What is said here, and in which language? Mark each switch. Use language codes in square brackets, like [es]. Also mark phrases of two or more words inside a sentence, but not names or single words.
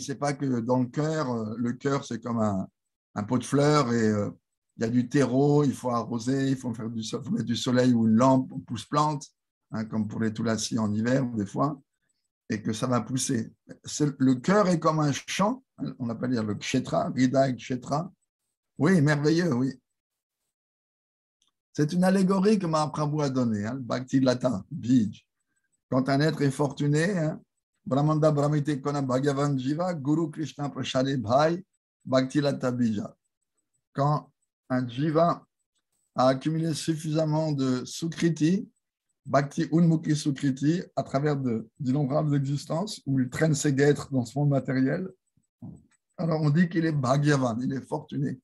[fr] Ce n'est pas que dans le cœur, c'est comme un pot de fleurs et il y a du terreau, il faut arroser, il faut mettre du soleil ou une lampe, on pousse-plante, hein, comme pour les tulassis en hiver, des fois, et que ça va pousser. Le cœur est comme un champ, hein, on appelle le kshetra, [sa] हृदय क्षेत्र. [fr] Oui, merveilleux, oui. C'est une allégorie que Mahaprabhu a donnée, hein, [bn] ভক্তি লতা, বীজ. [fr] Quand un être est fortuné, hein, [bn] ব্রহ্মাণ্ড ব্রহ্মিতে কোনা ভগবান জীব, গুরু কৃষ্ণ প্রসাদে ভাই, ভক্তি লতা বীজ. [fr] Quand un Jiva a accumulé suffisamment de Sukriti, [sa] भक्ति उन्मुखी सुकृति, [fr] à travers d'innombrables existences, où il traîne ses guêtres dans ce monde matériel, alors on dit qu'il est Bhagavan, il est fortuné.